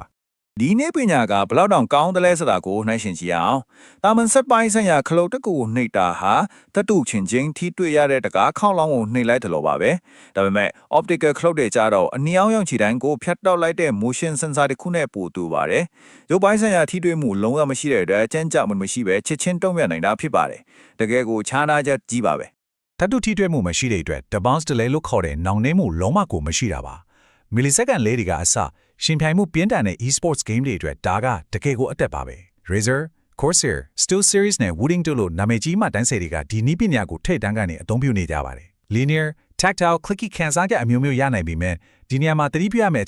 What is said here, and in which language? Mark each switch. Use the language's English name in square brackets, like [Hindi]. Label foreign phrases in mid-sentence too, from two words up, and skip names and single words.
[Burmese] ဒီနေ့ပညာကဘလောက်တောင်ကောင်းတယ်လဲဆိုတာကိုနှိုင်းယှဉ်ကြည့်အောင်တာမန်စက်ပိုင်းဆိုင်ရာခလုတ်တစ်ခုကိုနှိပ်တာဟာတတုချင်းချင်းထိတွေ့ရတဲ့တကားခေါင်းလောင်းကိုနှိပ်လိုက်တယ်လို့ပါပဲဒါပေမဲ့ optical ခလုတ်တွေကြတော့အနီအောင်ရောင်ခြေတိုင်းကိုဖြတ်တောက်လိုက်တဲ့ [English] motion sensor [Burmese] တစ်ခုနဲ့ပို့တူပါတယ်ရုပ်ပိုင်းဆိုင်ရာထိတွေ့မှုလုံးဝမရှိတဲ့အတွက်အကျဉ်းချမှုမရှိပဲချက်ချင်းတုံ့ပြန်နိုင်တာဖြစ်ပါတယ်တကယ်ကိုခြားနာချက်ကြီးပါပဲ တတုထိတွေ့မှုမရှိတဲ့အတွက် [English] the bounce delay [Burmese] လို့ခေါ်တဲ့နောင်နှင်းမှုလုံးဝကိုမရှိတာပါမီလီစက္ကန့်လေးတွေကအစရှင်ပြိုင်မှုပြင်းထန်တဲ့ [English] e-sports game [Burmese] တွေအတွက်ဒါကတကယ်ကိုအသက်ပါပဲ Razer, Corsair, Steel Series နဲ့ Wooting တို့လိုနာမည်ကြီးမှတန်းဆယ်တွေကဒီနည်းပညာကိုထိပ်တန်းကနေအသုံးပြုနေကြပါတယ် [English] Linear, Tactile, Clicky [Burmese] ခံစားချက်အမျိုးမျိုးရနိုင်ပေမဲ့ဒီနေရာမှာသတိပြုရမယ့်အ